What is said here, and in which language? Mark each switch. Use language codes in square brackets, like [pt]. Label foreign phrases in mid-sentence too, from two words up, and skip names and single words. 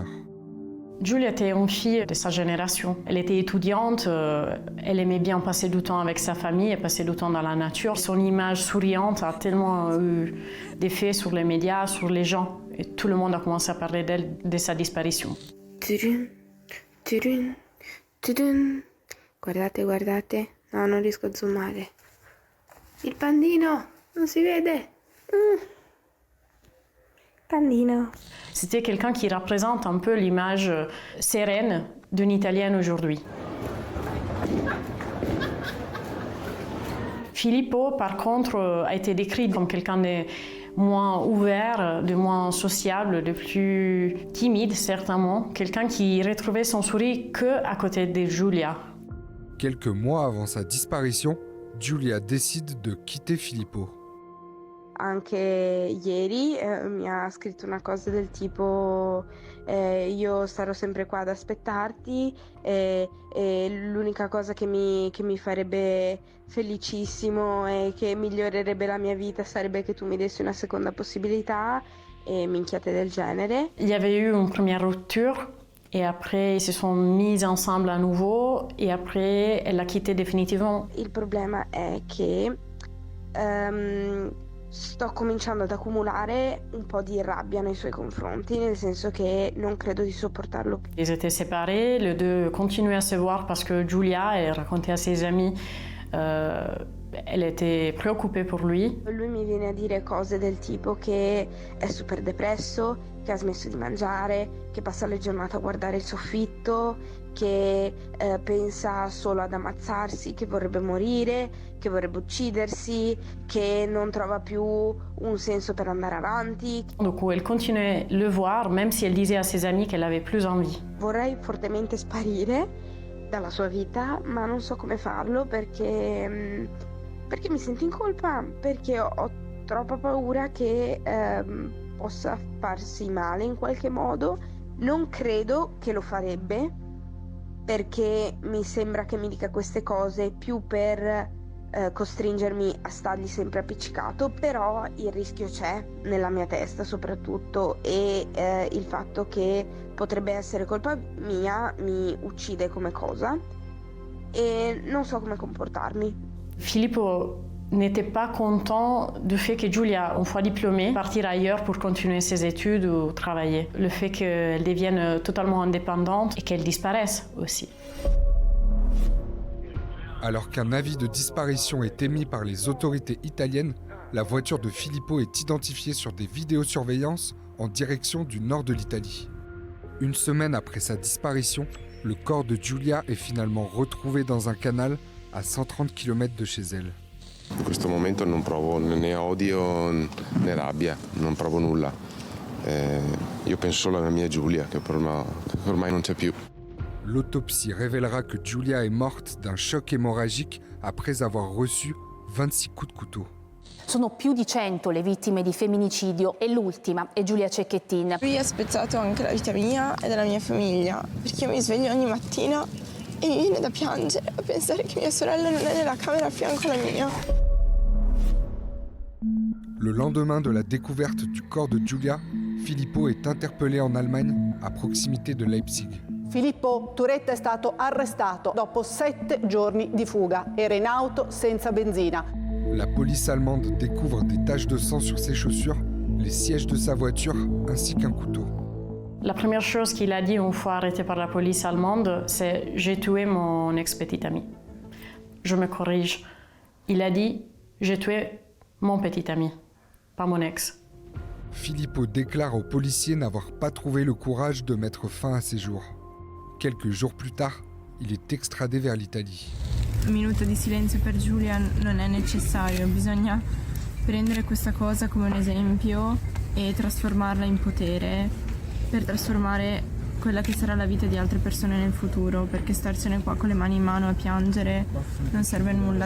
[fr] Giulia était une fille de sa génération. Elle était étudiante, elle aimait bien passer du temps avec sa famille et passer du temps dans la nature. Son image souriante a tellement eu d'effet sur les médias, sur les gens. Et tout le monde a commencé à parler d'elle, de sa disparition. Tudun, tudun, tudun. [it] Guardate, guardate. No, non riesco a zoomare. Il pandino, non si vede. Pandino. [fr] C'était quelqu'un qui représente un peu l'image sereine d'une Italienne aujourd'hui. Filippo, par contre, a été décrit comme quelqu'un de moins ouvert, de moins sociable, de plus timide, certainement. Quelqu'un qui retrouvait son sourire qu'à côté de Giulia. Quelques mois avant sa disparition, Giulia décide de quitter Filippo. [it] Anche ieri mi ha scritto una cosa del tipo io sarò sempre qua ad aspettarti e l'unica cosa che mi farebbe felicissimo e che migliorerebbe la mia vita sarebbe che tu mi dessi una seconda possibilità e minchiate del genere. [fr] Il y avait eu une première rupture et après ils se sont mis ensemble à nouveau et après elle l'a quitté définitivement. [it] Il problema è che sto cominciando ad accumulare un po' di rabbia nei suoi confronti, nel senso che non credo di sopportarlo più. [fr] Ils étaient séparés, les deux continuaient à se voir parce que Giulia, elle racontait à ses amis, elle était préoccupée pour lui. [it] Lui mi viene a dire cose del tipo che è super depresso, che ha smesso di mangiare, che passa le giornate a guardare il soffitto, che pensa solo ad ammazzarsi, che vorrebbe morire, che vorrebbe uccidersi, che non trova più un senso per andare avanti. [fr] Donc elle continuait à le voir, même si elle disait à ses amis qu'elle n'avait plus envie. [it] Vorrei fortemente sparire dalla sua vita, ma non so come farlo perché mi sento in colpa, perché ho troppa paura che possa farsi male in qualche modo. Non credo che lo farebbe, perché mi sembra che mi dica queste cose più per costringermi a stargli sempre appiccicato, però il rischio c'è nella mia testa soprattutto, e il fatto che potrebbe essere colpa mia mi uccide come cosa et non so comment comportarmi. [fr] Filippo n'était pas content du fait que Giulia, une fois diplômée, partir ailleurs pour continuer ses études ou travailler. Le fait qu'elle devienne totalement indépendante et qu'elle disparaisse aussi. Alors qu'un avis de disparition est émis par les autorités italiennes, la voiture de Filippo est identifiée sur des vidéosurveillances en direction du nord de l'Italie. Une semaine après sa disparition, le corps de Giulia est finalement retrouvé dans un canal à 130 km de chez elle. [it] In questo momento non provo né odio né rabbia, non provo nulla. Io penso solo alla mia Giulia, che ormai non c'è più. [fr] L'autopsie révélera que Giulia est morte d'un choc hémorragique après avoir reçu 26 coups de couteau. [it] Sono più di 100 le vittime di femminicidio e l'ultima è Giulia Cecchettin. Lui ha spezzato anche la vita mia e della mia famiglia, perché io mi sveglio ogni mattina e mi viene da piangere a pensare che mia sorella non è nella camera a fianco alla mia. [fr] Le lendemain de la découverte du corps de Giulia, Filippo est interpellé en Allemagne, à proximité de Leipzig. [it] Filippo Turetta è stato arrestato dopo 7 giorni di fuga. Era in auto senza benzina. [fr] La police allemande découvre des taches de sang sur ses chaussures, les sièges de sa voiture ainsi qu'un couteau. La première chose qu'il a dit une fois arrêté par la police allemande, c'est « J'ai tué mon ex-petite amie ». Je me corrige. Il a dit « J'ai tué mon petit ami, pas mon ex ». Filippo déclare aux policiers n'avoir pas trouvé le courage de mettre fin à ses jours. Quelques jours plus tard, il est extradé vers l'Italie. [it] Un minuto di silenzio per Giulia non è necessario, bisogna prendere questa cosa come un esempio e trasformarla in potere per trasformare quella che sarà la vita di altre persone nel futuro, perché starsene qua con le mani in mano a piangere non serve a nulla.